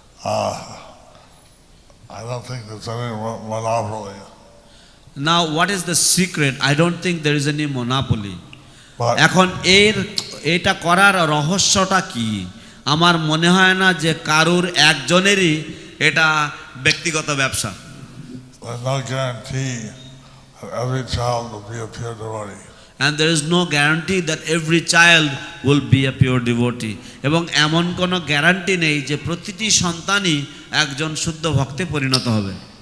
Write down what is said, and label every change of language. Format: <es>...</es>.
<en>I don't think there's any monopoly. Now what is the secret? I don't think there is any monopoly. But</en> <bn>এখন এটা করার রহস্যটা কি? আমার মনে হয় না যে কারুর একজনেরই এটা ব্যক্তিগত ব্যবসা।</bn> <en>there's no guarantee that every child will be a pure devotee. And there is no guarantee that every child will be a pure devotee.</en> <bn>এবং এমন কোনো গ্যারান্টি নেই যে প্রতিটি সন্তানই একজন শুদ্ধ ভক্তে পরিণত হবে।</bn>